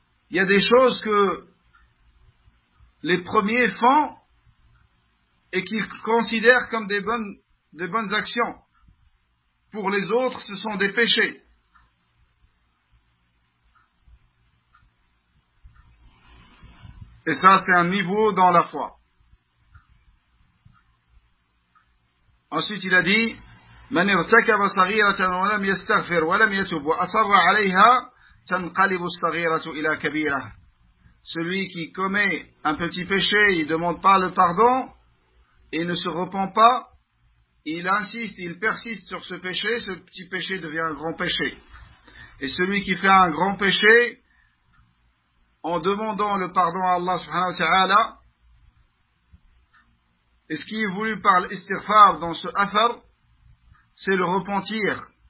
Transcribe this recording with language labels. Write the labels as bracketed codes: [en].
[fr] Il y a des choses que les premiers font et qu'ils considèrent comme des bonnes actions. Pour les autres, ce sont des péchés. Et ça, c'est un niveau dans la foi. Ensuite, il a dit, [ar] من ارتكب صغيرة ولم يستغفر ولم يتوب وأصر عليها تنقلب الصغيرة إلى كبيرة. [fr] Celui qui commet un petit péché, il ne demande pas le pardon, il ne se repent pas, il insiste, il persiste sur ce péché, ce petit péché devient un grand péché. Et celui qui fait un grand péché, en demandant le pardon à Allah subhanahu wa ta'ala, et ce qui est voulu par l'istighfar dans ce affaire, c'est le repentir.